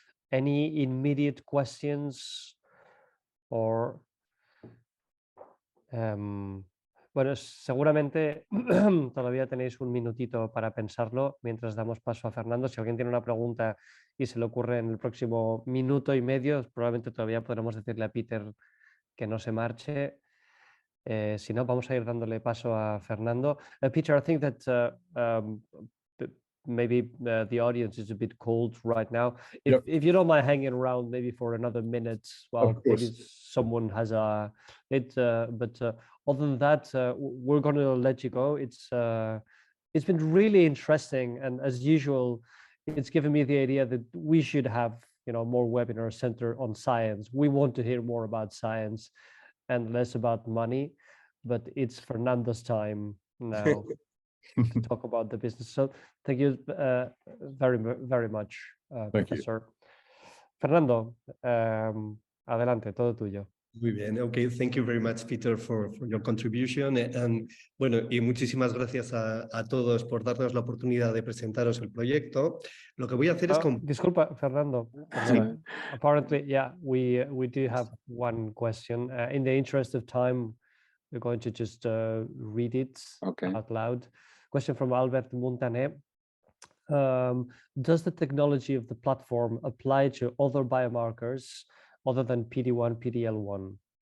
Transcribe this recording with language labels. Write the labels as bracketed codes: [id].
[en] Any immediate questions or [es] bueno, seguramente todavía tenéis un minutito para pensarlo mientras damos paso a Fernando. Si alguien tiene una pregunta y se le ocurre en el próximo minuto y medio, probablemente todavía podremos decirle a Peter que no se marche. Si no, vamos a ir dándole paso a Fernando. [en] Peter, I think that maybe the audience is a bit cold right now. If you don't mind hanging around maybe for another minute while maybe someone has a but other than that, we're going to let you go. It's been really interesting, and as usual, it's given me the idea that we should have more webinars centered on science. We want to hear more about science and less about money, but it's Fernando's time now to talk about the business. So thank you very much, Professor. Fernando, [es] adelante, todo tuyo. Muy bien, [en] okay, thank you very much, Peter, for your contribution. [es] And bueno, y muchísimas gracias a todos por darnos la oportunidad de presentaros el proyecto. Lo que voy a hacer es... Disculpa, Fernando. Sí. [en] Apparently, yeah, we do have one question. In the interest of time, we're going to just read it out loud. Question from Albert Montané. Does the technology of the platform apply to other biomarkers other than PD-1, PD-L1?